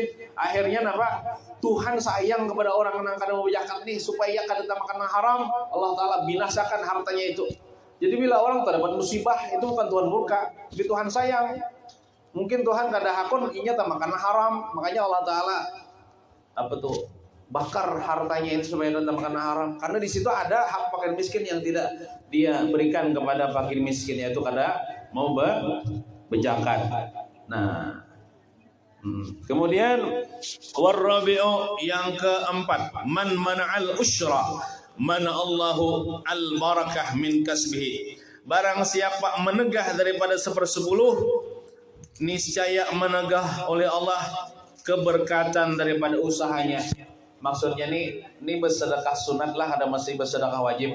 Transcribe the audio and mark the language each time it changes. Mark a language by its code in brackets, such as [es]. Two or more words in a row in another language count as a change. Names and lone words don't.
[id] Akhirnya apa? [bjn] Tuhan sayang kepada orang yang kada mau zakat nih supaya kada makan haram. [id] Allah Taala binasakan hartanya itu. Jadi bila orang terdapat musibah, itu bukan Tuhan murka, tapi Tuhan sayang. [bjn] Mungkin Tuhan kada hakun inya makan haram, makanya Allah Taala apa tuh bakar hartanya itu supaya tidak makan haram. [id] Karena di situ ada hak fakir miskin yang tidak dia berikan kepada fakir miskin, yaitu kada mau berzakat. Nah, kemudian warabi'u yang keempat, [ar] من منع العشر منع الله البركة من كسبه. [id] Barang siapa menegah daripada 1/10, niscaya menegah oleh Allah keberkatan daripada usahanya. Maksudnya ini bersedekah sunat lah, ada masih bersedekah wajib.